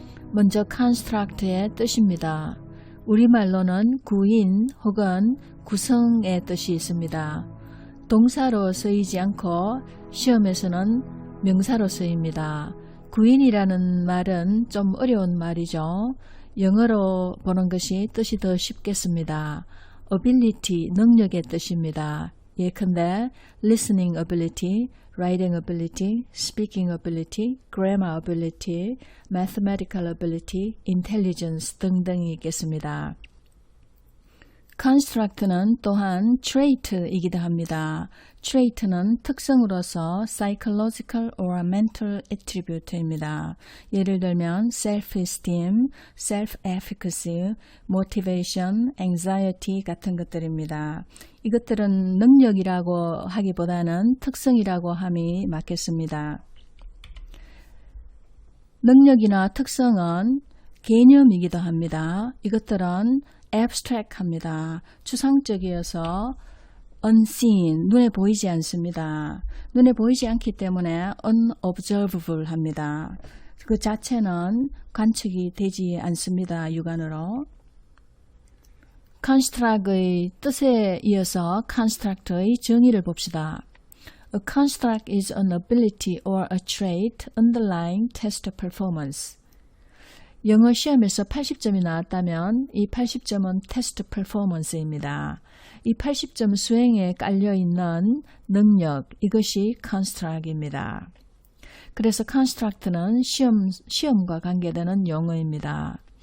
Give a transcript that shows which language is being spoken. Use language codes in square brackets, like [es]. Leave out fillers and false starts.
[ko] 먼저 construct의 뜻입니다. 우리말로는 구인 혹은 구성의 뜻이 있습니다. 동사로 쓰이지 않고 시험에서는 명사로 쓰입니다. 구인이라는 말은 좀 어려운 말이죠. 영어로 보는 것이 뜻이 더 쉽겠습니다. ability, 능력의 뜻입니다. 예컨대 listening ability, writing ability, speaking ability, grammar ability, mathematical ability, intelligence 등등이 있겠습니다. construct는 또한 trait이기도 합니다. trait는 특성으로서 [en] psychological or mental attribute [ko] 입니다. 예를 들면 self-esteem, self-efficacy, motivation, anxiety 같은 것들입니다. 이것들은 능력이라고 하기보다는 특성이라고 함이 맞겠습니다. 능력이나 특성은 개념이기도 합니다. 이것들은 abstract합니다. 추상적이어서 unseen, 눈에 보이지 않습니다. 눈에 보이지 않기 때문에 unobservable 합니다. 그 자체는 관측이 되지 않습니다. 육안으로. construct의 뜻에 이어서 construct의 정의를 봅시다. [en] A construct is an ability or a trait underlying test performance. [ko] 영어 시험에서 80점이 나왔다면 이 80점은 테스트 퍼포먼스입니다. 이 80점 수행에 깔려있는 능력, 이것이 construct입니다. 그래서 construct는 시험과 관계되는 용어입니다.